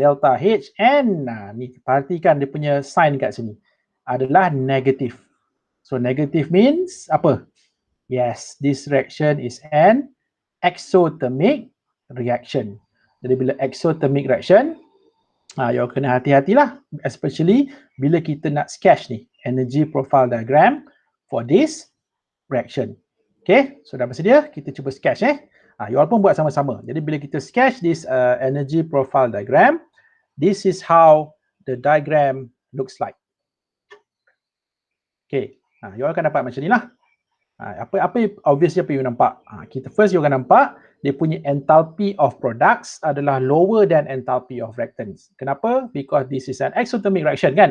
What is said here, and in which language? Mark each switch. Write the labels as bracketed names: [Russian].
[Malay] Delta H, and ni perhatikan dia punya sign kat sini adalah negative. So negative means apa? [English] Yes, this reaction is an exothermic reaction. [Malay] Jadi bila exothermic reaction, you kena hati-hatilah, especially bila kita nak sketch ni energy profile diagram [English] for this reaction. [Malay] Okay, so dah bersedia? Kita cuba sketch you all pun buat sama-sama. Jadi bila kita sketch [English] this energy profile diagram, this is how the diagram looks like. [Malay] Okay, you akan dapat macam ni lah. Apa obviously apa you nampak? Kita first you akan nampak dia punya enthalpy of products adalah [English] lower than [Malay] enthalpy of reactants. Kenapa? [English] Because this is an exothermic reaction kan.